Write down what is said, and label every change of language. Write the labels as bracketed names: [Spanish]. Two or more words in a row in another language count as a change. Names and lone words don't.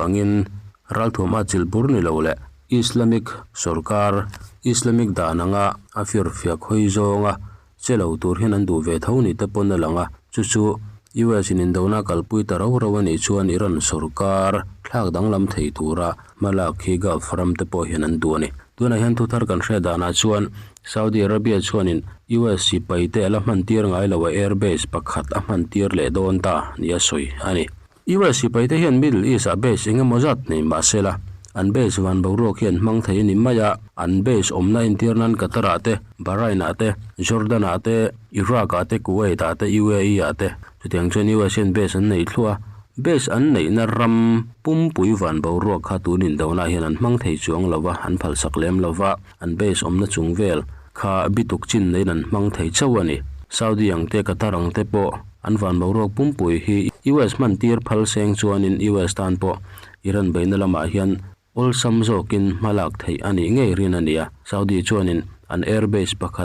[Mizo] angin ral thuma chil burni lo le Islamic sarkar Islamic dananga afir fiak hoi zonga chelo tur hin an du ve thoni te pon langa chu US in indona kalpui taro rawani chuan Iran sarkar thlak danglam thei tura malak hi Gulf ram te po hin an du ani tuna hian thu thar kan hre dana chuan Saudi Arabia chuanin US si paite ala man tir ngai lawa airbase pakhat a man tir le don ta nia soi ani US si paite hian Middle East a base inga mozat nei masela an base van bawro khian mang thei ni maya an base omna intirnan Qatar ate Bahrain ate Jordan ate Iraq ate Kuwait ate UAE ate chutiang chen US in base an nei thlua base an nei na ram pum pui van bawro kha tunin dona hian an mang thei chuang lawa an phal sak lem lawa an base omna chungvel kha bituk chin nei nan mang thei chawani Saudi ang te Qatar ang te po an van bawro pum pui hi US man tir phal seng chuanin US tan po Iran beina lama hian ol samzokin malak thei ani ngei rin ania Saudi chuanin an airbase pakhat